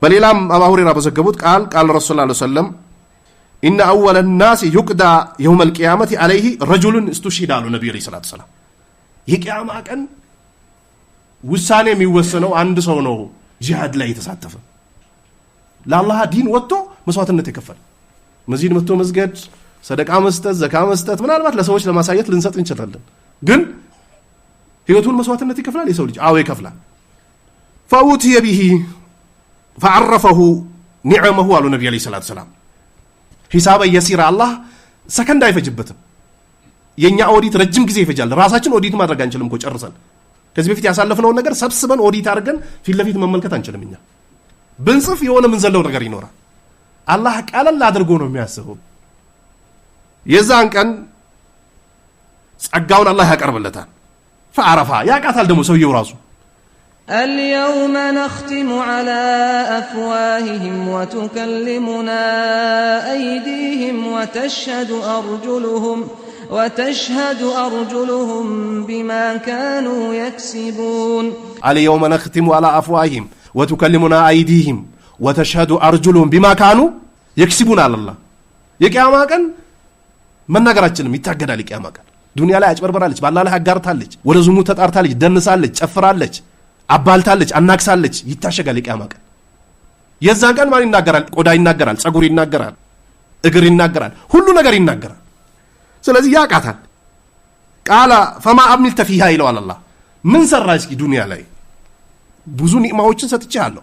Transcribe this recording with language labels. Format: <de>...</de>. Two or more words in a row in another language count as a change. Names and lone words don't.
<am>በሌላም አቡ ሁረይራ በዘገቡት ቃል ረሱል</am> <ar>صلى الله عليه وسلم إن أول الناس يقضى يوم القيامة عليه رجل استشهد</ar> <am>አሉ ነብዩ</am> <ar>صلى الله عليه وسلم።</ar> <am>የቂያማ ቀን ውሳኔ የሚወሰነው አንድ ሰው ነው ጂሃድ ላይ የተሳተፈ ለአላህ ዲን ወጥቶ መስዋዕትነት የከፈለ መስጂድ መጥቶ መስገድ፣ ሰደቃ መስጠት፣ ዘካ መስጠት ምናልባት ለሰዎች ለማሳየት ልንሰጥ እንችላለን። ግን ህይወቱን መስዋዕትነት ይከፍላል የሰው ልጅ። አዎ ይከፍላል።</am> <ar>فأوتي به فعرفه نعمه</ar> <am>አሉ ነብዩ</am> <ar>صلى الله عليه</ar> <am>ወሰለም። ሂሳብ የሲራ አላህ ሰከንድ አይፈጅበትም። የኛ ኦዲት ረጅም ጊዜ ይፈጃል። ራሳችን ኦዲት ማድረግ አንችልም እኮ ጨርሰን ከዚህ በፊት ያሳለፍነው ነገር ሰብስበን ኦዲት አድርገን ፊት ለፊት መመልከት አንችልም። እኛ ብንጽፍ የሆነ ምን ዘለው ነገር ይኖራል። አላህ ቀለል አድርጎ ነው የሚያስበው። የዛን ቀን ጸጋውን አላህ ያቀርብለታል። ፈአረፋ ያቃታል ደግሞ ሰውየው ራሱ</am> <ar>اليوم نختم على أفواههم وتكلمنا أيديهم وتشهد أرجلهم بما كانوا يكسبون. اليوم نختم على أفواههم وتكلمنا أيديهم وتشهد أرجلهم بما كانوا يكسبون على الله.</ar> <am>የቂያማ ቀን መናገራችንም ይታገዳል። የቂያማ ቀን ዱንያ ላይ አጭበርበራለች፣ በአላህ ላይ አጋርታለች፣ ወደ ዝሙት ተጣርታለች፣ ደንሳለች፣ ጨፍራለች፣ አባልታለች፣ አናክሳለች። ይታሸጋል የቂያማ ቀን። የዛን ቀን ማን ይናገራል? ቆዳ ይናገራል፣ ጸጉር ይናገራል፣ እግር ይናገራል፣ ሁሉ ነገር ይናገራል። ስለዚህ ያቃታል።</am> <ar>قال فما عملت فيها</ar> <am>ይለዋል አላህ። ምን ሰራ እስኪ ዱንያ ላይ ብዙ ኒዕማዎችን ሰጥቻለሁ።</am>